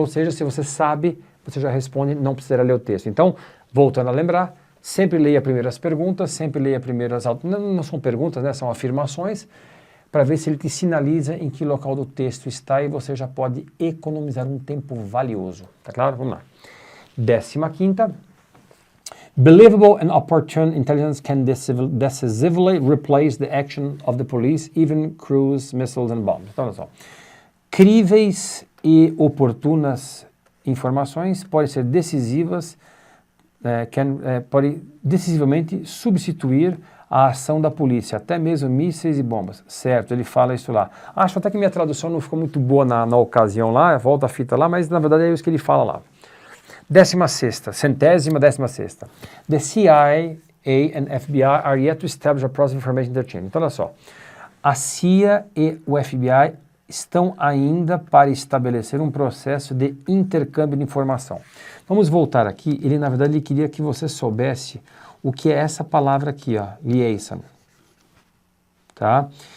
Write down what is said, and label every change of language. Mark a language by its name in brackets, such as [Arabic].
[Portuguese] Ou seja, se você sabe, você já responde, não precisará ler o texto. Então, voltando a lembrar, sempre leia primeiro as perguntas, sempre leia primeiro as... Não são perguntas, né? São afirmações, para ver se ele te sinaliza em que local do texto está e você já pode economizar um tempo valioso. Tá claro? Vamos lá. 15ª. [English] Believable and opportune intelligence can decisively replace the action of the police, even cruise missiles and bombs. [Portuguese] Então, olha só. Críveis e oportunas informações podem ser decisivas, podem decisivamente substituir a ação da polícia, até mesmo mísseis e bombas. Certo, ele fala isso lá. Acho até que minha tradução não ficou muito boa na ocasião lá, volta a fita lá, mas na verdade é isso que ele fala lá. 16ª. [English] The CIA and FBI are yet to establish a process of information interchange. [Portuguese] Então, olha só. A CIA e o FBI estão ainda para estabelecer um processo de intercâmbio de informação. Vamos voltar aqui. Ele, na verdade, ele queria que você soubesse o que é essa palavra aqui, ó, liaison. Tá?